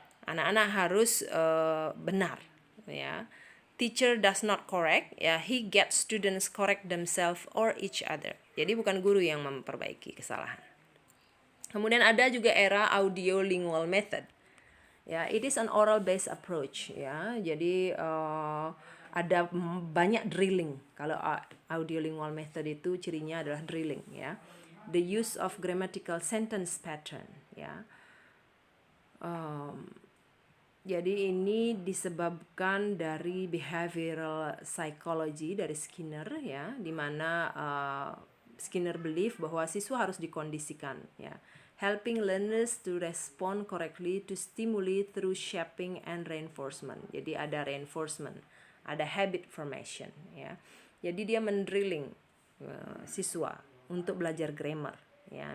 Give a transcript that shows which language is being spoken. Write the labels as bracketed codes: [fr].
[id] Anak-anak harus benar ya. [en] Teacher does not correct ya, he gets students correct themselves or each other. [id] Jadi bukan guru yang memperbaiki kesalahan. Kemudian ada juga era audiolingual method. [en] Ya, it is an oral based approach ya. [id] Jadi ada banyak drilling. Kalau audiolingual method itu cirinya adalah drilling ya. [en] The use of grammatical sentence pattern ya. [id] Jadi ini disebabkan dari behavioral psychology dari Skinner ya, di mana [en] Skinner believe [id] bahwa siswa harus dikondisikan ya [en] helping learners to respond correctly to stimuli through shaping and reinforcement. [id] Jadi ada reinforcement, ada habit formation, ya. Jadi dia mendrilling siswa untuk belajar grammar, ya.